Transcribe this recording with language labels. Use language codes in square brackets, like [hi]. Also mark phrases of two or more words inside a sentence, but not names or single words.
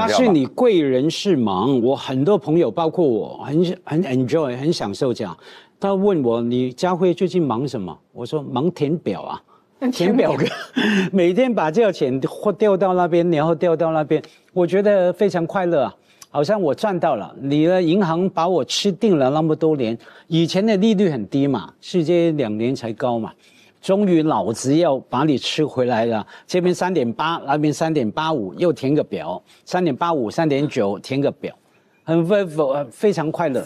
[zh] 那是你貴人是忙，我很多朋友，包括我，很 enjoy， 很享受這樣。他問我，你家輝最近忙什麼？我說忙填表啊，填表格，每天把這個錢調到那邊，然後調到那邊，我覺得非常快樂啊，好像我賺到了。你的銀行把我吃定了那麼多年，以前的利率很低嘛，是這2年才高嘛。終於老子要把你吃回來了，這邊3.8，那邊3.85，又填個表，3.85、3.9填個表，非常快樂。